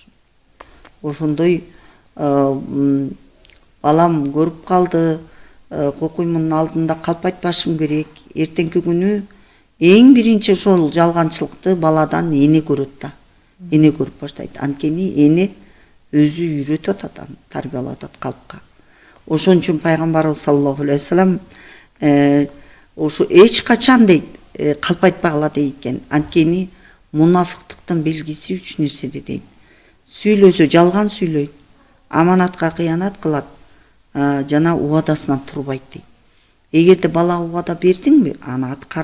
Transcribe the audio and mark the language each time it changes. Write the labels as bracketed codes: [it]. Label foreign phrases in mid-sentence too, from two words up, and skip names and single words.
[ky] Ошондой балам көрүп калды, кокуймунун алдында калп айтпашым керек. Эртеңки күнү эң биринчи ошол жалганчылыкты баладан эне көрөт да. Эне көрүп баштайт. Анткени эне өзү үйрөтүп атат, тарбиялап атат калпка. Ошон үчүн пайгамбарыбыз [ar] صلى الله عليه وسلم [ky] ошо эч качан дейт калп айтпагыла дейт экен. Анткени мунафыктыктын белгиси 3 нерседе дейт. Сүйлөсө жалган сүйлөйт, аманатка кыянат кылат, жана убадасынан турбайт дейт. Эгерде бала убада бердиңби, аны аткар.